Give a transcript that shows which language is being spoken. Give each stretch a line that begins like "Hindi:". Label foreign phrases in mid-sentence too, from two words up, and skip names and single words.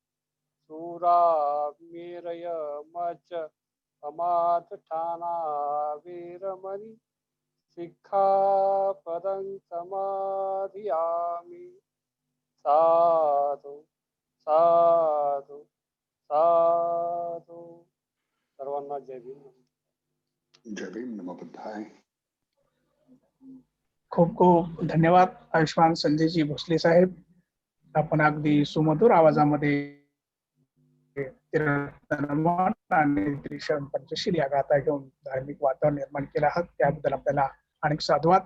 Pali: सूरामेरय मच अमादठाना वेरमणि सिक्खापदं समादियामि। साधु साधु साधु।
Marathi: सर्वांना जय भीम. जय भीम.
Sanskrit: नमो बुद्धाय.
Marathi: खूप खूप धन्यवाद आयुष्मान संजयजी भोसले साहेब. आपण अगदी सुमधुर आवाजामध्ये आणि त्रिशरण पंचशील या गाथा घेऊन धार्मिक वातावरण निर्माण केलं आहात, त्याबद्दल आपल्याला अनेक साधुवाद.